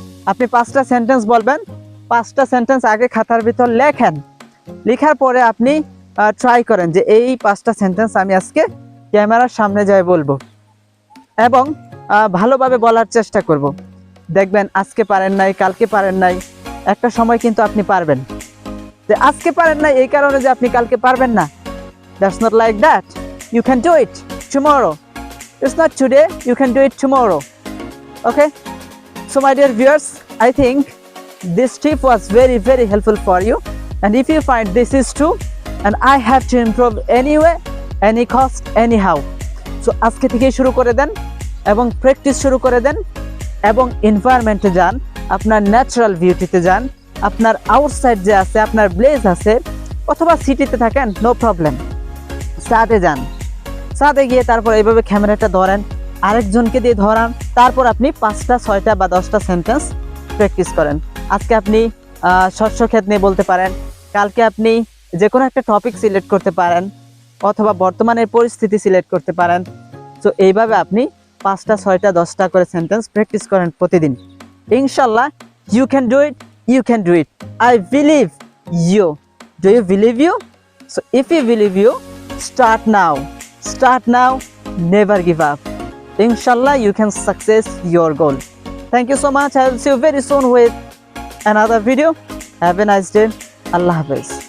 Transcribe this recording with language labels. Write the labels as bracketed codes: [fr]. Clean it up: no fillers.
[bn] আপনি 5টা সেন্টেন্স বলবেন, 5টা সেন্টেন্স আগে খাতার ভিতর লেখেন, লেখার পরে আপনি ট্রাই করেন যে এই 5টা সেন্টেন্স আমি আজকে ক্যামেরার সামনে যাই বলবো এবং ভালোভাবে বলার চেষ্টা করব। দেখবেন আজকে পারেন নাই, কালকে পারেন নাই, একটা সময় কিন্তু আপনি পারবেন। যে আজকে পারেন নাই এই কারণে যে আপনি কালকে পারবেন না, [en] That's not like that, you can do it tomorrow. It's not today, you can do it tomorrow. Okay? So my dear viewers, I think this tip was very helpful for you. And if you find this is true, and I have to improve anyway, any cost, anyhow. [bn] So আজকে থেকে শুরু করে দেন এবং practice শুরু করে দেন এবং এনভায়রনমেন্টে যান, আপনার ন্যাচারাল বিউটিতে যান, আপনার আউটসাইড যে আছে, আপনার ব্লেজ আছে, অথবা সিটিতে থাকেন, নো প্রবলেম, ছাদে যান, ছাদে গিয়ে তারপর এইভাবে ক্যামেরাটা ধরেন, আরেকজনকে দিয়ে ধরান, তারপর আপনি 5টা 6টা বা 10টা সেন্টেন্স প্র্যাকটিস করেন। আজকে আপনি শস্য ক্ষেত নিয়ে বলতে পারেন, কালকে আপনি যে কোনো একটা টপিক সিলেক্ট করতে পারেন, অথবা বর্তমানের পরিস্থিতি সিলেক্ট করতে পারেন। তো এইভাবে আপনি 5টা 6টা 10টা করে সেন্টেন্স প্র্যাকটিস করেন প্রতিদিন। [en] ইনশাল্লাহ you can do it, you can do it. I believe you. Do you believe you? So if you believe you, start now, never give up. Inshallah you can success your goal. Thank you so much. I will see you very soon with another video. Have a nice day. Allah Hafiz.